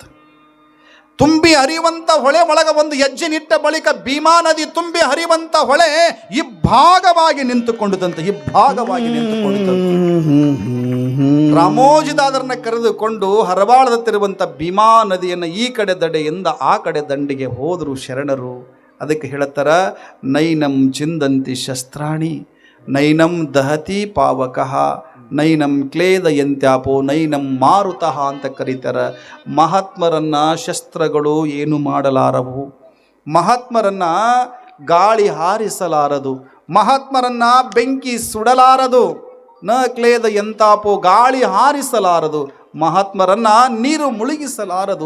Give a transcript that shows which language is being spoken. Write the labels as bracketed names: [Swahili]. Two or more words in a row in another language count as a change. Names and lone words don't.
[Kannada] ತುಂಬಿ ಹರಿಯುವಂಥ ಹೊಳೆ ಒಳಗೆ ಒಂದು ಹೆಜ್ಜೆನಿಟ್ಟ ಬಳಿಕ ಭೀಮಾ ನದಿ ತುಂಬಿ ಹರಿಯುವಂಥ ಹೊಳೆ ಇಬ್ಬಾಗವಾಗಿ ನಿಂತುಕೊಂಡಿದ್ದಂತೆ. ರಾಮೋಜಿದಾದರನ್ನ ಕರೆದುಕೊಂಡು ಹರವಾಳದತ್ತಿರುವಂಥ ಭೀಮಾ ನದಿಯನ್ನು ಈ ಕಡೆ ದಡೆಯಿಂದ ಆ ಕಡೆ ದಂಡಿಗೆ ಹೋದರು ಶರಣರು. ಅದಕ್ಕೆ ಹೇಳತ್ತಾರ, [Sanskrit] ನೈನಂ ಚಿಂದಂತಿ ಶಸ್ತ್ರಾಣಿ ನೈನಂ ದಹತಿ ಪಾವಕಃ ನೈನಂ ಕ್ಲೇದಯಂತ್ಯಾಪೋ ನೈನಂ ಮಾರುತಃ [Kannada] ಅಂತ ಕರೀತಾರೆ. ಮಹಾತ್ಮರನ್ನು ಶಸ್ತ್ರಗಳು ಏನು ಮಾಡಲಾರವು, ಮಹಾತ್ಮರನ್ನು ಗಾಳಿ ಹಾರಿಸಲಾರದು, ಮಹಾತ್ಮರನ್ನು ಬೆಂಕಿ ಸುಡಲಾರದು, [Sanskrit] ನ ಕ್ಲೇದಯಂತಾಪೋ [Kannada] ಗಾಳಿ ಹಾರಿಸಲಾರದು, ಮಹಾತ್ಮರನ್ನು ನೀರು ಮುಳುಗಿಸಲಾರದು.